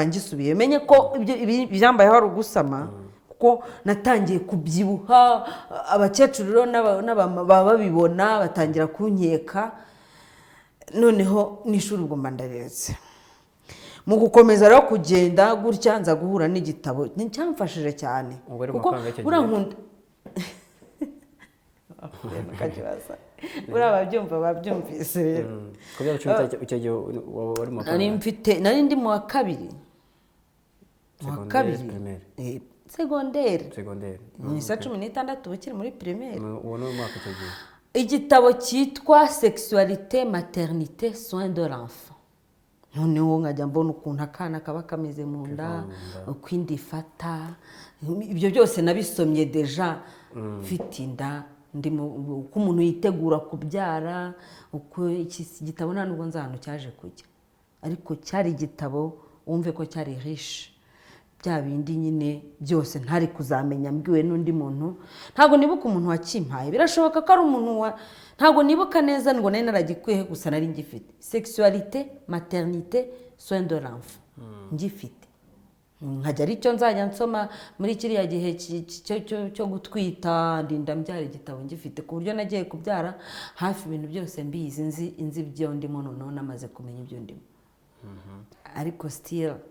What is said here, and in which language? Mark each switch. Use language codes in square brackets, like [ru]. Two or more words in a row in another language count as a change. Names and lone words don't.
[rw] ngisubiye menye ko ibyambaye hari ugusama kuko natangiye kubyibuha abakecuru baba babibona batangira kunkeka noneho n'ishuri ubwo mba ndaretse mu gukomeza rero kugenda gutya nza guhura n'igitabo cyamfashije cyane kuko urankunda buriya babyumvise rero kubera icyo gihe wari mu nari ndi mu wa kabiri segonderi mu isa 16 ukiri muri primaire uwo ni umwaka icyo gihe igitabo cyitwa [fr] sexualité maternité soins de l'enfant [rw] noneho nkajya mbona ukuntu akana kaba kameze mu nda uko inda ifata ibyo byose nabisomye deja mfite inda uko umuntu yitegura kubyara uko iki gitabo nta nubwo nzi ahantu cyaje kujya ariko cyari igitabo wumve ko cyari riche bya bindi nyine byose ntari kuzamenya mbwiwe n'undi muntu ntabwo nibuka umuntu wakimpaye birashoboka ko ari umuntu ntabwo nibuka neza ngo nari naragikwiye gusa nari ngifite [fr] sexualité maternité soins de l'enfant [rw] ngifite nkajya ari cyo nzajya nsoma muri kiriya gihe cyo gutwita ndinda mbyara igitabo ngifite ku buryo nagiye kubyara hafi ibintu byose mbizi nzi ibyo ndimo noneho namaze kumenya ibyo ndimo ariko still